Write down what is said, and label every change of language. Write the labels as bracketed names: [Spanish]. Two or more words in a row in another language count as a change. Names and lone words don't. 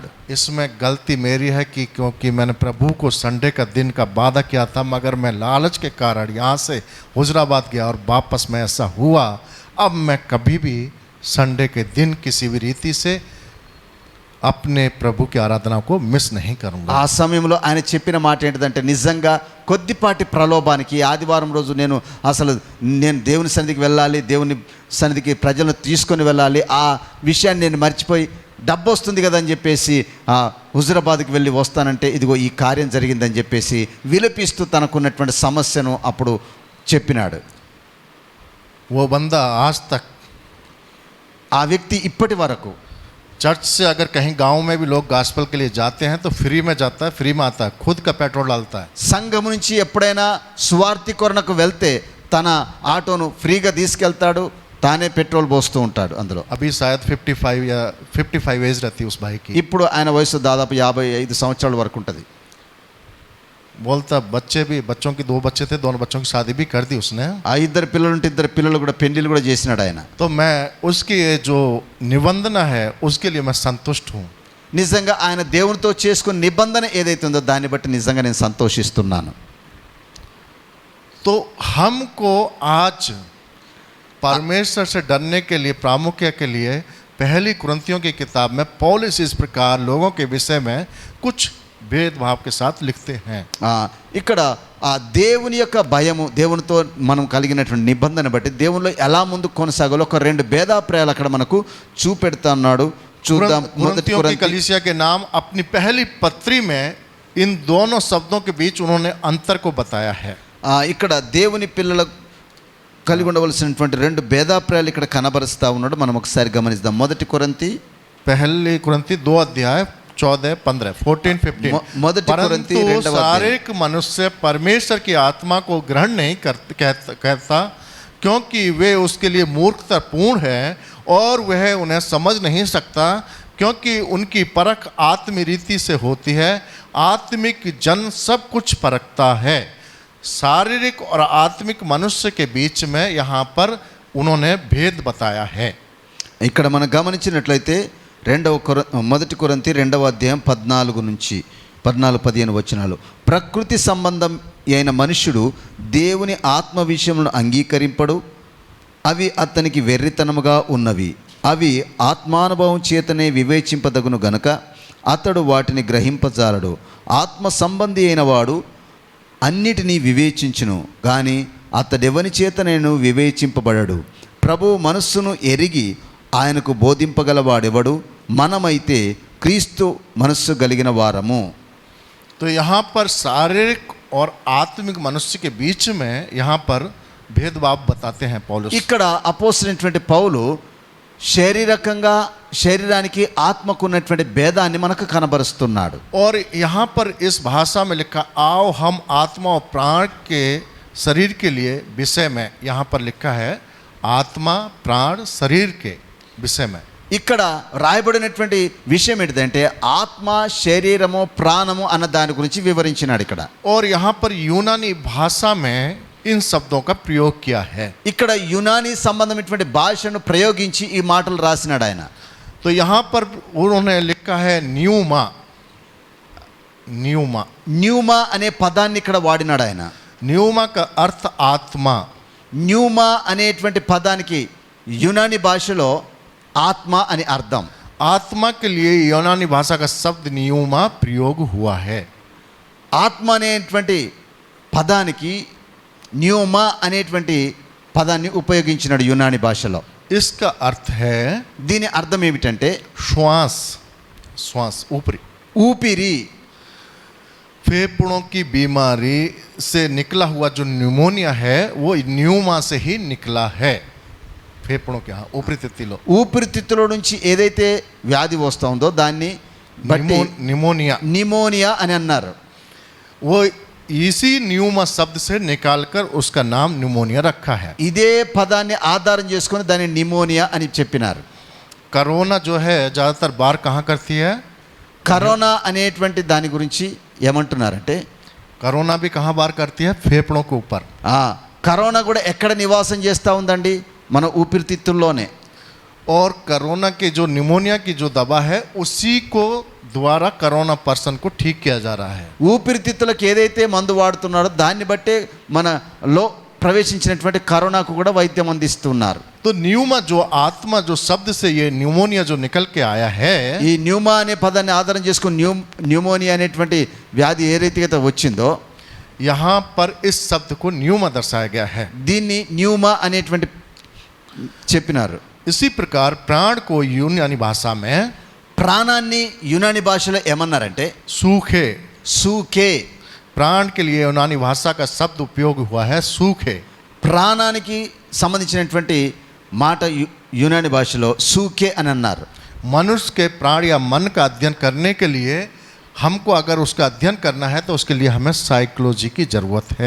[Hindi] इसमें गलती मेरी है कि क्योंकि मैंने प्रभु को संडे का दिन का वादा किया था, मगर मैं लालच के कारण यहाँ से हुजराबाद गया और वापस में ऐसा हुआ। अब मैं कभी भी संडे के दिन किसी भी रीति से अपने प्रभु की आराधना को मिस नहीं करूँगा। [Telugu] ఆ సమయంలో ఆయన చెప్పిన మాట ఏంటిదంటే, నిజంగా కొద్దిపాటి ప్రలోభానికి ఆదివారం రోజు నేను దేవుని సన్నిధికి వెళ్ళాలి, దేవుని సన్నిధికి ప్రజలను తీసుకొని వెళ్ళాలి, ఆ విషయాన్ని నేను మర్చిపోయి డబ్బు వస్తుంది కదా అని చెప్పేసి హుజూరాబాద్కి వెళ్ళి వస్తానంటే ఇదిగో ఈ కార్యం జరిగిందని చెప్పేసి విలపిస్తూ తనకున్నటువంటి సమస్యను అప్పుడు చెప్పినాడు. [Hindi] वो बंदा आज तक, [Telugu] ఆ వ్యక్తి ఇప్పటి వరకు [Hindi] चर्च से अगर कहीं गांव में भी लोग गॉस्पेल के लिए जाते हैं तो फ्री में जाता है, फ्री में आता है, खुद का पेट्रोल डालता है। [Telugu] సంఘం నుంచి ఎప్పుడైనా సువార్థీకరణకు వెళ్తే తన ఆటోను ఫ్రీగా తీసుకెళ్తాడు, తానే పెట్రోల్ పోస్తూ ఉంటాడు అందులో. [Hindi] अभी शायद 55 या 55 एज रहती है उस भाई की। [Telugu] ఇప్పుడు ఆయన వయసు దాదాపు 55 సంవత్సరాల వరకు ఉంటుంది. [Hindi] बोलता बच्चों की 2 बच्चे थे, दोनों बच्चों की शादी भी कर दी उसने। [Telugu] ఆ ఇద్దరు పిల్లలు కూడా పెళ్లిళ్ళు కూడా చేసినాడు ఆయన. [Hindi] तो मैं उसकी ये जो निबंधना है उसके लिए मैं संतुष्ट हूँ। [Telugu] నిజంగా ఆయన దేవునితో చేసుకున్న నిబంధన ఏదైతే ఉందో దాన్ని బట్టి నిజంగా నేను సంతోషిస్తున్నాను. [Hindi] तो हमको आज परमेश्वर से डरने के लिए, प्रामुख्य के लिए पहली कुरिन्थियों की किताब में पौलुस इस प्रकार लोगों के विषय में कुछ भेदभाव के साथ लिखते हैं। [Telugu] ఇక్కడ ఆ దేవుని యొక్క భయము, దేవునితో మనం కలిగినటువంటి నిబంధన బట్టి దేవునిలో ఎలా ముందుకు కొనసాగాలో ఒక 2 భేదాభిప్రాయాలు అక్కడ మనకు చూపెడుతున్నాడు. చూద్దాం. మొదటి [Hindi] कुरिन्थियों की कलीसिया के नाम अपनी पहली पत्री में इन दोनों शब्दों के बीच उन्होंने अंतर को बताया है। [Telugu] ఇక్కడ దేవుని పిల్లల కలిగి ఉండవలసినటువంటి 2 భేదాభిప్రాయాలు ఇక్కడ కనబరుస్తూ ఉన్నాడు. మనం ఒకసారి గమనిద్దాం. మొదటి కొరింథీ, [Hindi] पहली कुरिन्थी 2 अध्याय 14, 15, 14, 15। परंतु शारीरिक मनुष्य परमेश्वर की आत्मा को ग्रहण नहीं कहता क्योंकि वे उसके लिए मूर्खता पूर्ण है और वह उन्हें समझ नहीं सकता, क्योंकि उनकी परख आत्मिक रीति से होती है। आत्मिक जन सब कुछ परखता है। शारीरिक और आत्मिक मनुष्य के बीच में यहाँ पर उन्होंने भेद बताया है। [Telugu] ఇక్కడ మనం గమనించినట్లయితే మొదటి కొరింథీ 2వ అధ్యాయం 14-15 వచనాలు. ప్రకృతి సంబంధం అయిన మనుష్యుడు దేవుని ఆత్మ విషయములను అంగీకరింపడు, అవి అతనికి వెర్రితనముగా ఉన్నవి. అవి ఆత్మానుభవం చేతనే వివేచింపదగును గనుక అతడు వాటిని గ్రహింపజాలడు. ఆత్మ సంబంధి అయిన వాడు అన్నిటినీ వివేచించును, కానీ అతడెవని చేత నేను వివేచింపబడడు. ప్రభువు మనస్సును ఎరిగి ఆయనకు బోధింపగలవాడెవడు? మనమైతే క్రీస్తు మనస్సు కలిగిన వారము. [Hindi] तो यहाँ पर शारीरिक और आत्मिक मनुष्य के बीच में यहाँ पर भेदभाव बताते हैं पौलुस. [Telugu] ఇక్కడ అపోస్తలుడైనటువంటి పౌలు శరీరానికి ఆత్మకు ఉన్నటువంటి భేదాన్ని మనకు కనబరుస్తున్నాడు. [Hindi] और यहाँ पर इस भाषा में लिखा आओ हम आत्मा और प्राण के शरीर के लिए विषय में यहाँ पर लिखा है आत्मा प्राण शरीर के विषय में. [Telugu] ఇక్కడ రాయబడినటువంటి విషయం ఏంటిదంటే ఆత్మ, శరీరము, ప్రాణము అన్న దాని గురించి వివరించినాడు ఇక్కడ. [Hindi] और यहाँ पर यूनानी भाषा में इन शब्दों का प्रयोग किया है. [Telugu] ఇక్కడ యునానీ సంబంధమైనటువంటి భాషను ప్రయోగించి ఈ మాటలు రాసినాడు ఆయన. [Hindi] तो यहाँ पर उन्होंने लिखा है न्यूमा. न्यूमा [Telugu] న్యూమా అనే పదాన్ని ఇక్కడ వాడినాడు ఆయన. [Hindi] न्यूमा का अर्थ आत्मा. [Telugu] న్యూమా అనేటువంటి పదానికి యునానీ భాషలో ఆత్మ అని అర్థం. [Hindi] आत्मा के लिए यूनानी भाषा का शब्द न्यूमा प्रयोग हुआ है. [Telugu] ఆత్మ అనేటువంటి పదానికి న్యూమా అనేటువంటి పదాన్ని ఉపయోగించినాడు యునానీ భాషలో. [Hindi] इसका अर्थ है [Telugu] దీని అర్థం ఏమిటంటే [Hindi] श्वास. श्वास ऊपरी [Telugu] ఊపిరి. [Hindi] फेफड़ों की बीमारी से निकला हुआ जो न्यूमोनिया है वो न्यूमा से ही निकला है. फेफड़ों के ऊपरीतित्తులో [Telugu] ఊపిరితిత్తుల నుంచి ఏదైతే వ్యాధి వస్తుందో దాన్ని బట్టి [Hindi] निमोनिया [Telugu] నిమోనియా అని అన్నారు. [Hindi] वो इसी न्यूमा शब्द से निकालकर उसका नाम न्यूमोनिया रखा है. [Telugu] ఇదే పదాన్ని ఆధారం చేసుకొని దాన్ని నిమోనియా అని చెప్పినారు. [Hindi] कोरोना जो है ज़्यादातर बार कहाँ करती है? [Telugu] కరోనా అనేటువంటి దాని గురించి ఏమంటున్నారంటే [Hindi] कोरोना भी कहाँ बार करती है? फेफड़ों के ऊपर. [Telugu] కరోనా కూడా ఎక్కడ నివాసం చేస్తూ ఉందండి? మన ఊపిరితిత్తుల్లోనే. [Hindi] और कोरोना के जो निमोनिया की जो दवा है उसी को द्वारा कोरोना पर्सन को ठीक किया जा रहा है. [Telugu] ఊపిరితిత్తులకు ఏదైతే మందు వాడుతున్నారో దాన్ని బట్టే మనలో ప్రవేశించినటువంటి కరోనాకు కూడా వైద్యం అందిస్తున్నారు. [Hindi] तो न्यूमा जो आत्मा जो शब्द से ये न्यूमोनिया जो निकल के आया है, [Telugu] ఈ న్యూమా అనే పదాన్ని ఆధారం చేసుకుని న్యూమోనియా అనేటువంటి వ్యాధి ఏ రీతిగా వచ్చిందో [Hindi] यहाँ पर इस शब्द को न्यूमा दर्शाया गया है. [Telugu] దీన్ని న్యూమా అనేటువంటి చెప్పినారు. [Hindi] इसी प्रकार प्राण को यूनानी भाषा में [Telugu] ప్రాణాన్ని యునాని భాషలో ఏమన్నారంటే [Hindi] सूखे. [Telugu] సూకే. [Hindi] प्राण के लिए यूनानी भाषा का शब्द उपयोग हुआ है सूखे. [Telugu] ప్రాణానికి సంబంధించినటువంటి మాట యునాని భాషలో సూకే అని అన్నారు. [Hindi] मनुष्य के प्राण या मन का अध्ययन करने के लिए हमको अगर उसका अध्ययन करना है तो उसके लिए हमें साइकोलॉजी की ज़रूरत है.